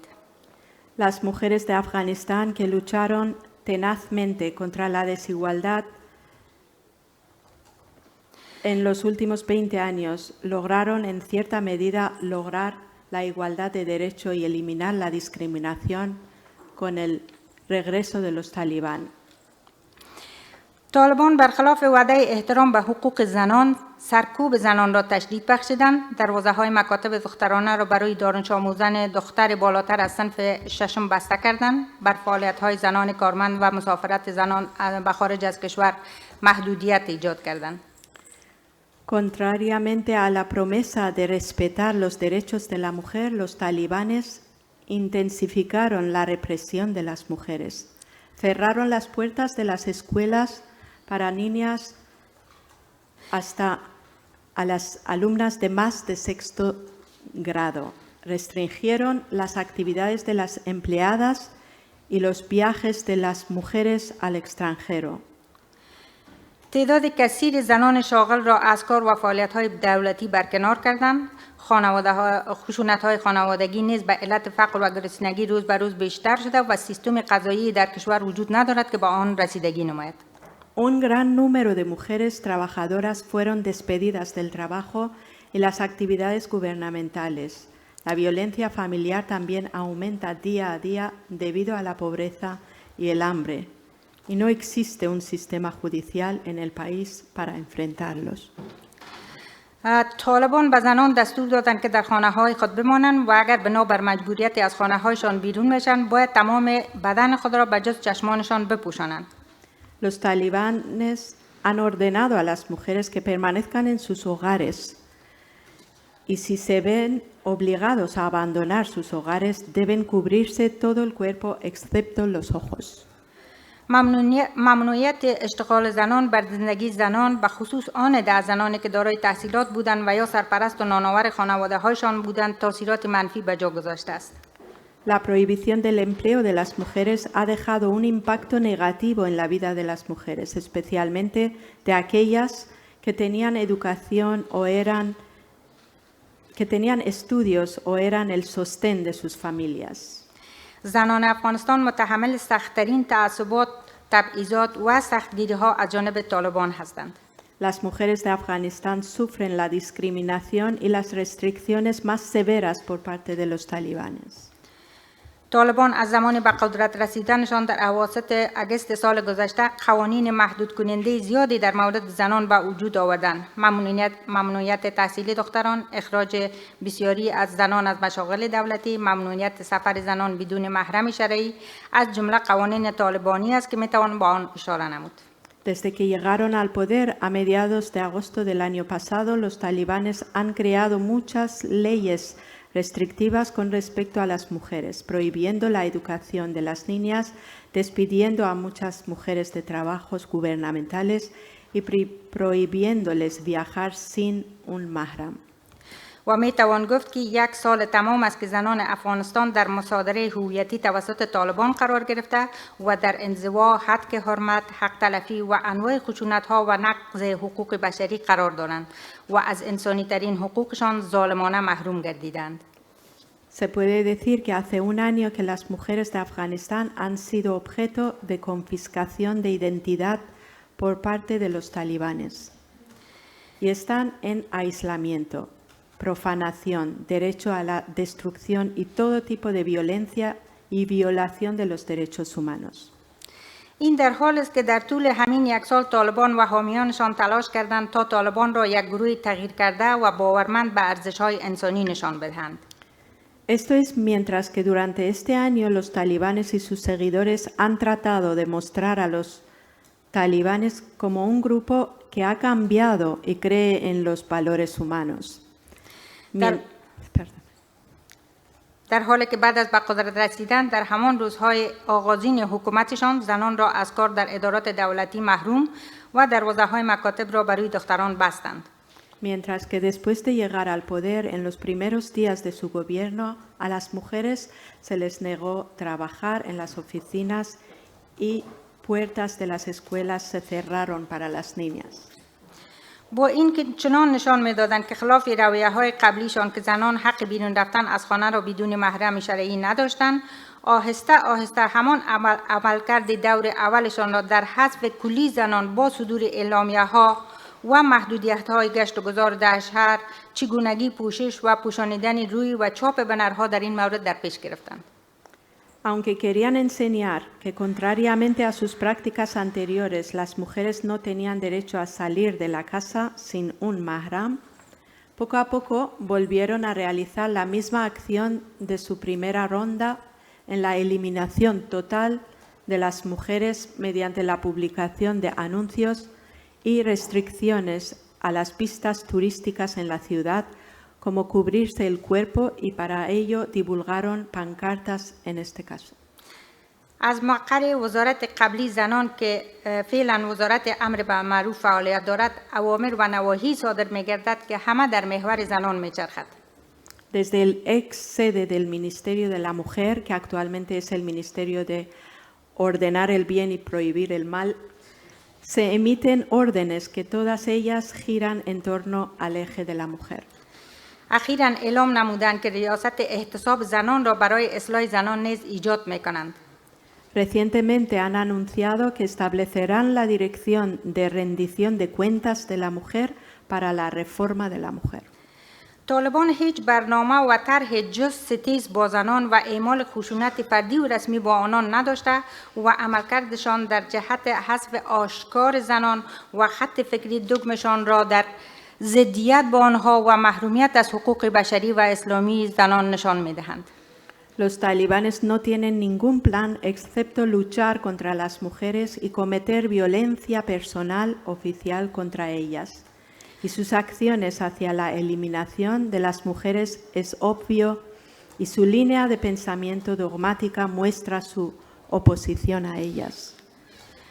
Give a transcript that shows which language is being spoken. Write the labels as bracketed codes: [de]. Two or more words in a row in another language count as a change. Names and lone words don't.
[es] Las mujeres de Afganistán que lucharon tenazmente contra la desigualdad en los últimos 20 años lograron en cierta medida lograr la igualdad de derecho y eliminar la discriminación con el regreso de los talibán. [fa] طالبان برخلاف وعده احترام به حقوق زنان سرکوب زنان را تشدید بخشیدند، دروازه‌های مکاتب دخترانه را برای دانش آموزان دختر بالاتر از صنف ششم بسته کردند، بر فعالیت‌های زنان کارمند و مسافرت زنان به خارج از کشور محدودیت ایجاد کردند. [es] Contrariamente a la promesa de respetar los derechos de la mujer, los talibanes intensificaron la represión de las mujeres. Cerraron las puertas de las escuelas para niñas hasta a las alumnas de más de sexto grado. Restringieron las actividades de las empleadas y los viajes de las mujeres al extranjero. [fa] تعداد کثیر زنان شاغل را از کار و فعالیت‌های دولتی برکنار کردند. خشونت‌های خانوادگی نیز به علت فقر و گرسنگی روز به روز بیشتر شده و سیستم قضایی در کشور وجود ندارد که با آن رسیدگی نماید. [es] Un gran número de mujeres trabajadoras fueron despedidas del trabajo y las actividades gubernamentales. La violencia familiar también aumenta día a día debido a la pobreza y el hambre. Y no existe un sistema judicial en el país para enfrentarlos. [fa] طالبان به زنان دستور دادند که در خانه‌های خود بمانند و اگر بنا بر مجبوریت از خانه‌هایشان بیرون بشن باید تمام بدن خود را به جز چشمانشان بپوشانند. [es] Los talibanes han ordenado a las mujeres que permanezcan en sus hogares y si se ven obligados a abandonar sus hogares deben cubrirse todo el cuerpo excepto los ojos. [fa] ممنوعیت اشتغال زنان بر زندگی زنان به خصوص آن 10 زنانی که دارای تحصیلات بودند و یا سرپرست و نانآور خانواده هایشان بودند تاثیرات منفی به جا گذاشته است. [es] La prohibición del empleo de las mujeres ha dejado un impacto negativo en la vida de las mujeres, especialmente de aquellas que tenían educación o que tenían estudios o eran el sostén de sus familias. [fa] زنان افغانستان متحمل سخت‌ترین تعصبات، تبعیضات و سختگیری‌ها از جانب طالبان هستند. [es] Las mujeres de Afganistán sufren la discriminación y las restricciones más severas por parte de los talibanes. [fa] طالبان از زمان به قدرت رسیدنشان در اواسط اگست سال گذشته قوانین محدود کننده زیادی در مورد زنان به وجود آوردند. ممنوعیت تحصیلی دختران، اخراج بسیاری از زنان از مشاغل دولتی، ممنوعیت سفر زنان بدون محرم شرعی از جمله قوانین طالبانی است که میتوان با آن اشاره نمود. [es] Desde que llegaron al poder a mediados de agosto del año pasado, los talibanes han creado muchas leyes restrictivas con respecto a las mujeres, prohibiendo la educación de las niñas, despidiendo a muchas mujeres de trabajos gubernamentales y prohibiéndoles viajar sin un mahram. [fa] و می توان گفت که 1 سال تمام است که زنان افغانستان در مصادره هویتی توسط طالبان قرار گرفته و در انزوا، هتک حرمت، حق تلفی و انواع خشونت‌ها و نقض حقوق بشری قرار دارند و از انسانی ترین حقوقشان ظالمانه محروم گردیدند. [es] Se puede decir que hace un año que las mujeres de Afganistán han sido objeto de confiscación de identidad por parte de los talibanes y están en aislamiento, profanación, derecho a la destrucción y todo tipo de violencia y violación de los derechos humanos. [fa] این در حال است که در طول همین 1 سال طالبان و حامیانشان تلاش کردند تا طالبان را یک گروه تغییر کرده و باورمند به ارزش‌های انسانی نشان بدهند. [es] Esto es mientras que durante este año los talibanes y sus seguidores han tratado de mostrar a los talibanes como un grupo que ha cambiado y cree en los valores humanos. [fa] در حالی که بعد از به قدرت رسیدن در همان روزهای آغازین حکومتشان زنان را از کار در ادارات دولتی محروم و دروازه‌های مکاتب را برای دختران بستند. [es] Mientras que después de llegar al poder en los primeros días de su gobierno, a las mujeres se les negó trabajar en las oficinas y puertas de las escuelas se cerraron para las niñas. [fa] با اینکه چنان نشان می‌دادند که خلاف رویه‌های قبلیشان که زنان حق بیرون رفتن از خانه را بدون محرم شرعی نداشتند، آهسته آهسته همان عملکرد دور اولشان را در حذف کلی زنان با صدور اعلامیه‌ها و محدودیت‌های گشت و گذار در شهر، چگونگی پوشش و پوشانیدن روی و چاپ بنرها در این مورد در پیش گرفتند. [es] Aunque querían enseñar que, contrariamente a sus prácticas anteriores, las mujeres no tenían derecho a salir de la casa sin un mahram, poco a poco volvieron a realizar la misma acción de su primera ronda en la eliminación total de las mujeres mediante la publicación de anuncios y restricciones a las pistas turísticas en la ciudad, como cubrirse el cuerpo, y para ello divulgaron pancartas en este caso. [fa] از مقر وزارت قبلی زنان که فعلا وزارت امر به معروف فعالیت دارد، اوامر و نواهی صادر می‌گردد که همه در محور زنان می‌چرخد. [es] Desde el ex sede del Ministerio de la Mujer, que actualmente es el Ministerio de Ordenar el Bien y Prohibir el Mal, se emiten órdenes que todas ellas giran en torno al eje de la mujer. [fa] اخیراً اعلام نمودند که ریاست احتساب زنان را برای اصلاح زنان نیز ایجاد می‌کنند. [es] Recientemente han anunciado que establecerán la dirección de rendición de cuentas de la mujer para la reforma de la mujer. [fa] طالبان هیچ برنامه و طرح جز ستیز با زنان و اعمال خشونت فردی و رسمی با آنان نداشته و عملکردشان در جهت حذف آشکار زنان و خط فکری دگمشان را در ضدیت با آنها و محرومیت از حقوق بشری و اسلامی زنان نشان می‌دهند. [es] Los talibanes no tienen ningún plan excepto luchar contra las mujeres y cometer violencia personal oficial contra ellas. Y sus acciones hacia la eliminación de las mujeres es obvio, y su línea de pensamiento dogmática muestra su oposición a ellas.